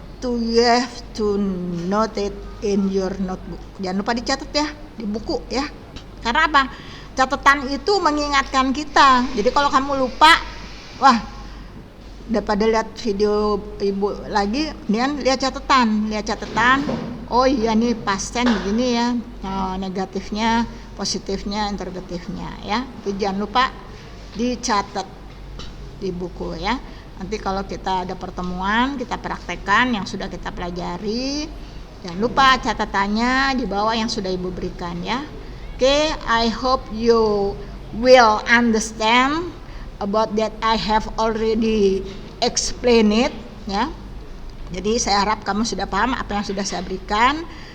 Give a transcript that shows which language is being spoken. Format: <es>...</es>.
<en>you have to note it in your notebook.</en> <id>Jangan lupa dicatat ya di buku ya. Karena apa? Catatan itu mengingatkan kita. Jadi kalau kamu lupa, wah, daripada lihat video ibu lagi, kemudian lihat catatan. Oh iya nih pasten begini ya, negatifnya, positifnya, interrogatifnya ya. Jadi jangan lupa dicatat di buku ya. Nanti kalau kita ada pertemuan, kita praktekkan yang sudah kita pelajari. Jangan lupa catatannya di bawah yang sudah ibu berikan ya.</id> <en>Oke, I hope you will understand about that I have already explained it ya.</en> <id>Jadi saya harap kamu sudah paham apa yang sudah saya berikan.</id>